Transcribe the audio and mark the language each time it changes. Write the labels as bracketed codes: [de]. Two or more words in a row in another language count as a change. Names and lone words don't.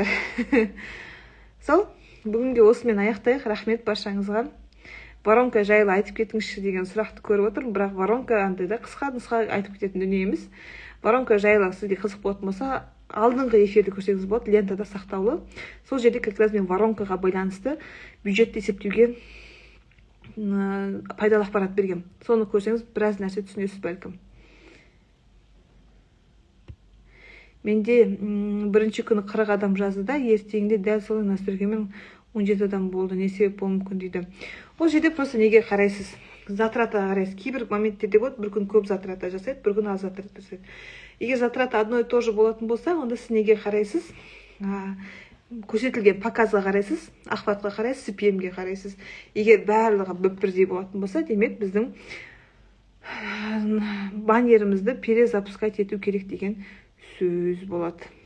[kk] Сол, бүгінге осымен аяқтайық. Рахмет баршаңызға. Воронка жайлы айтып кетіңізші деген сұрақты көріп отырмын, бірақ воронка андай да қысқа нұсқа айтып кететін дүние емес. Воронка жайлы сізге қызық болатын болса, алдыңғы эфирді көрсеңіз болады, лентада сақтаулы. Сол жерде [ru] как раз [kk] мен воронкаға байланысты бюджетті есептеуге пайдалы ақпарат бергем. Соны көрсеңіз, біраз нәрсе түсінесіз бәлкім. Менде бірінші күні 40 адам жазды да, ертеңінде дәл солай настройкамен 17 адам болды. Не себеп болуы мүмкін дейді. Ол жерде просто неге қарайсыз? Затрата қарайсыз. Кейбір моменттерде болады, бір күн көп затрата жасайды, бір күн аз затрата жасайды. Егер затрата [ru] одно и то же [kk] болатын болса, онда сіз неге қарайсыз? Көрсетілген показға қарайсыз, ақпаратқа қарайсыз, CPM-ге қарайсыз. Егер барлығы бірдей болатын болса, демек біздің баннерімізді перезапускать ету керек деген сөз болады.